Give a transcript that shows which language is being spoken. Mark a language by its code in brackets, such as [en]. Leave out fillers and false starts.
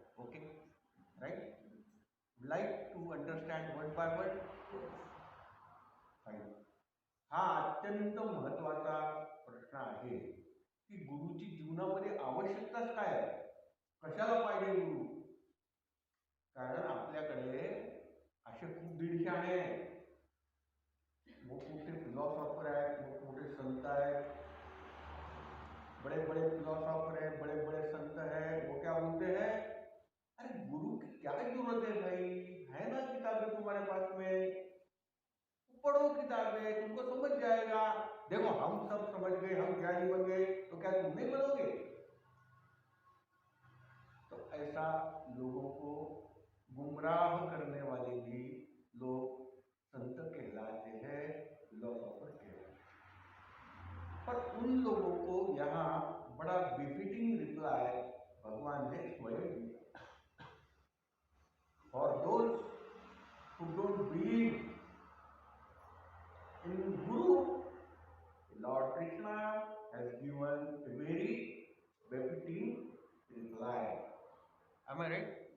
[en] Okay, right? Like to understand word by word? Fine. [mr] हा अत्यंत महत्वाचा प्रश्न आहे की गुरुची जीवनामध्ये आवश्यकताच काय आहे, कशाला पाहिजे गुरु. कारण आपल्याकडे असे खूप दीडशाणे आहेत, मोठमोठे फिलॉसॉफर आहेत, मोठमोठे संत आहेत, [hi] बड़े बड़े फिलॉसॉफर है, बड़े बड़े संत है. वो क्या बोलते हैं, अरे गुरु की क्या जरूरत है भाई, है ना किताबें तुम्हारे पास में, पढ़ो किताबें, तुमको समझ जाएगा. देखो हम सब समझ गए, हम ज्ञानी बन गए, तो क्या तुम नहीं बनोगे. तो ऐसा लोगों को गुमराह करने वाले भी लोग संत कहलाते हैं, फिलोसोफर कहलाते हैं. पर उन लोगों को यहाँ बड़ा बिफिटिंग रिप्लाई भगवान ने स्वयं दिया. [en] For those who don't believe in Guru, Lord Krishna has given a very befitting reply. Am I right?